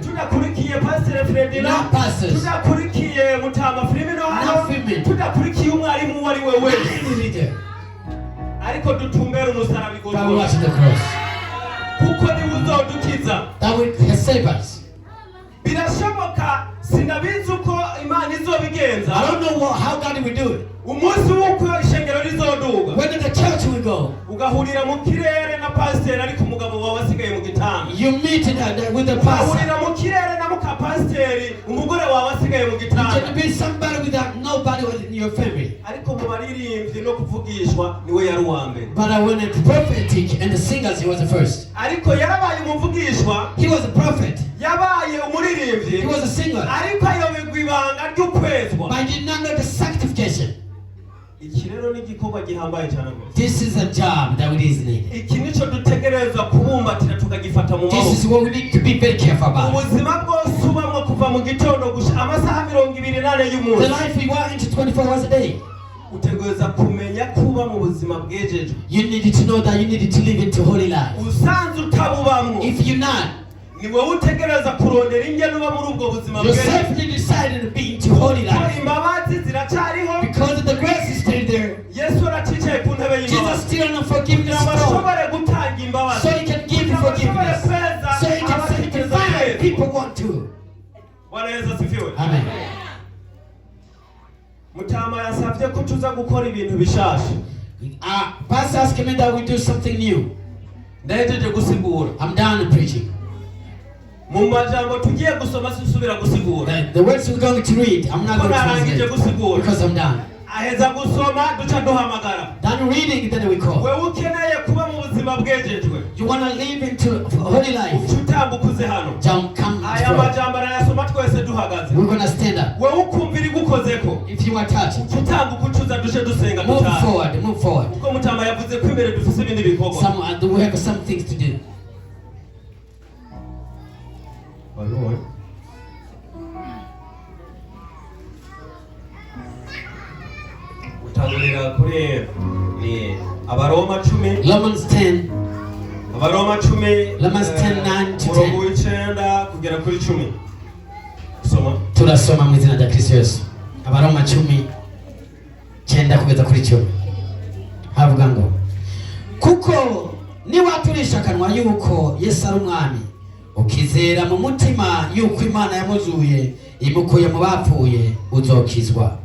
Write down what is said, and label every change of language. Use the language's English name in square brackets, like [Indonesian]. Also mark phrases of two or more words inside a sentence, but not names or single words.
[Rundi] tudakurikiye pasiteri Fredina, [English] not pastors, [Rundi] tudakurikiye mutama Filimino hano, [English] not women, [Rundi] tudakurikiye umwarimu uwo ari we [English] not [Rundi] wese, [English] any leader. [Rundi] ariko dutumbera umusaraba [English] But we [Rundi] igorora, [English] watch the cross. [Rundi] kuko niwe uzodukiza. [English] That will save us. [Rundi] Birashoboka, sinabizi uko Imana izobigenza, [English] I don't know how God will do it. [Rundi] umunsi w'uko ishengero rizoduga, [English] Where did the church will go? [Rundi] ugahurira mu kirere na pasiteri ariko umugabo wawe asigaye mu gitanda, [English] You meet with the pastor. [Rundi] ugahurira mu kirere na muka pasiteri umugore wawe asigaye mu [English] You [Rundi] gitanda, [English] can be somebody without nobody in your family. [Rundi] ariko mu baririmbyi no kuvugishwa niwe yari uwa mbere, [English] But when it's prophetic and the singers, he was the first. [Rundi] ariko yarabaye umuvugishwa, [English] He was a prophet. [Rundi] yabaye umuririmbyi, [English] He was a singer. [Rundi] ariko ayoberwa ibanga ry'ukwezwa. [English] But I did not know the sanctification. [Rundi] Iki rero ni igikorwa gihambaye cyane rwose. [English] This is a job that we need. [Rundi] Iki nicyo dutegereza kubumbatira tukagifata mu [English] This [Rundi] maboko. [English] is what we need to be very careful about. [Rundi] Ubuzima bwose ubamwo kuva mu gitondo gusha amasaha 28 [English] The [Rundi] y'umunsi, [English] life we want into 24 hours a day. [Rundi] utegereza kumenya kuba mu buzima bwejejwe. [English] You need to know that you need to live into holy life. [Rundi] Usanze utabubamwo, [English] If you're not, [Rundi] ni wowe utegereza kurondera ingene uba muri ubwo buzima [English] you [Rundi] bwejejwe. [English] selfly decided to be into holy [Rundi] Kuko [English] life. [Rundi] imbabazi ziracyariho, [English] Because the grace is still there. [Rundi] Yesu aracicaye ku ntebe [English] Jesus [Rundi] y'imbabazi [English] still on the forgiveness [Rundi] kugira ngo [English] throne. [Rundi] ashobore gutanga imbabazi, [English] So he can give you [Rundi] kugira ngo ashobore [English] forgiveness. [Rundi] kweza [English] So he can [Rundi] abatekereza [English] sanctify [Rundi] neza. [English] people want to. [Swahili] Bwana Yesu asifiwe. Amen. [Rundi] Mutama yasavye ko tuza gukora ibintu bishasha. [English] Pastor asked me that we do something new. [Rundi] Ndahejeje gusigura. [English] I'm done preaching. [Rundi] Mu majambo tugiye gusoma susubira gusigura. [English] The words we're going to read, I'm not [Rundi] Ko [English] going to [Rundi] narangije [English] translate [Rundi] gusigura. [English] because I'm done. [Rundi] Aheza gusoma duca duhamagara. [English] Done reading, then we call. [Rundi] Wewe ukeneye kuba mu buzima bwejejwe, [English] You want to live into holy life? [Rundi] utambukuze hano. [English] Don't come [Rundi] Aya [English] forward. [Rundi] majambo arayasoma twese duhagaze. [English] We're going to stand up. [Rundi] Wewe ukumvira igukozeko, [English] If you are touched, [Rundi] utambuka ucuza dushe dusenga [English] move [Rundi] dutaha. [English] forward, move forward. [Rundi] Kuko Mutama yavuze ko imbere dufise ibindi bikorwa. [English] We have some things to do. [Rundi] wabibonye utangurira kuri ni abaroma 10 [English] Romans 10, [Rundi] abaroma 10 [English] Romans 10:9 to 10. [Rundi] umurongo w'icenda kugera kuri 10 soma turasoma mu izina rya Kristo Yesu. Abaroma 10:9 kugeza kuri 10 havuga ngo kuko niwaturisha akanwa yuko Yesu ari umwami, ukizera mu mutima yuko Imana yamuzuye imukuye mu bapfuye, uzokizwa.